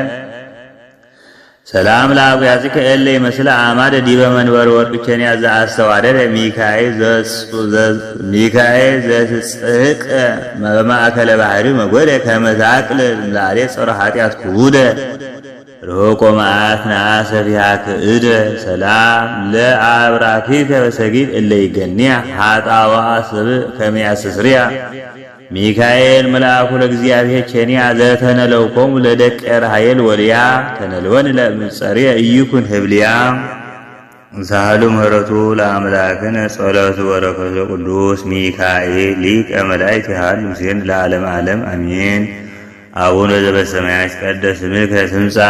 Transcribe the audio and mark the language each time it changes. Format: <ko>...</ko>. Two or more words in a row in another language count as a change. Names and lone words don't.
<gez>ሰላም ለአብያጽከ እለ ይመስለ አማደ ዲበ መንበር ወርቅ ቸንያ ዘአስተዋደደ ሚካኤል ዘትጽሕቅ በማእከለ ባሕሪ መጐደ ከመዛቅል ላሌ ጸረ ኃጢአት ክቡደ ርሆቆ መዓት ነአሰፊሃ ክእደ ሰላም ለአብራኪከ በሰጊድ እለ ይገንያ ኃጣዋ ሰብእ ከመያስተስርያ ሚካኤል መልአኩ ለእግዚአብሔር ቸንያ ዘተነለውኮሙ ለደቀ ራሔል ወልያ ተነልወን ለምጸርየ ኢይኩን ህብልያ ሳህሉ ምህረቱ ለአምላክነ ጸሎቱ በረከቱ ቅዱስ ሚካኤል ሊቀ መላእክት ያህል ምስሌን ለዓለም ዓለም አሜን። አቡነ ዘበሰማያት ይትቀደስ ስምከ ትምጻእ</gez>